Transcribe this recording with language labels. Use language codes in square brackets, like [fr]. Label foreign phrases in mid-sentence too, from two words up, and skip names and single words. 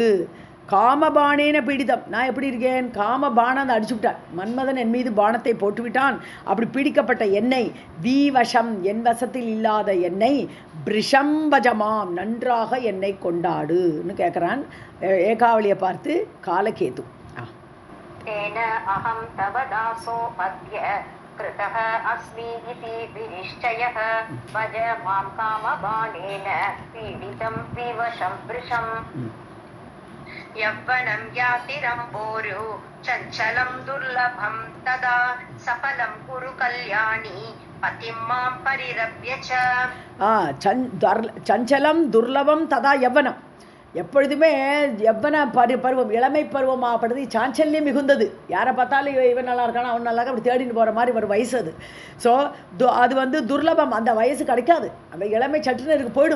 [sa] कामबाणेन पीडितम् [ta] நான் எப்படி இருக்கேன், காமபானம் அதை அடிச்சு விட்டான், மன்மதன் என் மீது பானத்தை போட்டுவிட்டான். அப்படி பீடிக்கப்பட்ட என்னை வீவசம் என் வசத்தில் இல்லாத என்னை [sa] भृशं भज माम् [ta] நன்றாக என்னை கொண்டாடுன்னு கேட்குறான் ஏகாவளியை பார்த்து காலகேது. [sa] तेन अहं तव दासो अद्य कृतः अस्मि इति विनिश्चयः भज मां कामबाणेन पीडितं विवशं वृषम् यौवनं यातिरम्बोरु चञ्चलं दुर्लभं तदा सफलं कुरु कल्याणी पतिं मां परिरभ्य च चञ्चलं दुर्लभं तदा यौवनम्. [ta] எப்பொழுதுமே யவ்வன பருவம் இளமை பருவமாகப்படுது சாஞ்சல்யம் மிகுந்தது. யாரை பார்த்தாலும் இவன் நல்லா இருக்கானா அவன் நல்லா அப்படி தேடின்னு போகிற மாதிரி ஒரு வயசு அது. ஸோ அது வந்து துர்லபம், அந்த வயசு கிடைக்காது. அந்த இளமை சட்டுன்னு இருக்கு போயிடும்.